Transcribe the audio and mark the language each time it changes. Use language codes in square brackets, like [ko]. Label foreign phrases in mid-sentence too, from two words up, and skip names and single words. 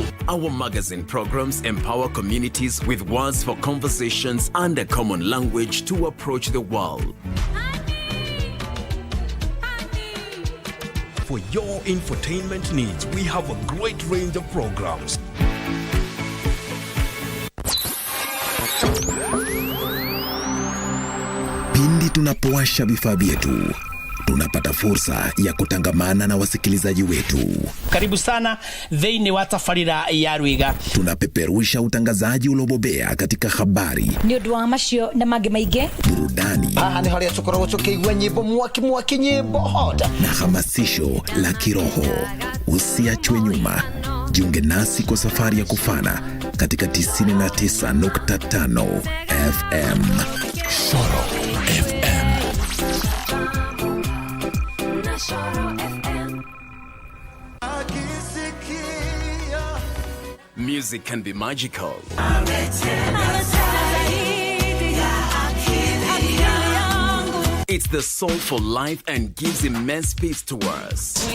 [en] Our magazine programs empower communities with words for conversations and a common language to approach the world. For your infotainment needs, we have a great range of programs. [sw] Pindi tunapowasha vifaa vyetu, tunapata fursa ya kutangamana na wasikilizaji wetu. Karibu sana [ki] thĩinĩ wa tabarĩra ya Rwiga. [sw] Tunapeperusha utangazaji uliobobea katika habari, [ki] nĩ ũndũ wa macio na mangĩ maingĩ, [sw] burudani, [ki] haha nĩ harĩa tũkoragwo tũkĩigua nyĩmbo mwaki nyĩmbo hota [sw] na hamasisho la kiroho. Usiachwe nyuma. Jiunge nasi kwa safari ya kufana katika 99.5 FM. Shoro FM. [en] Music can be magical. It's the soul for life and gives immense peace to us.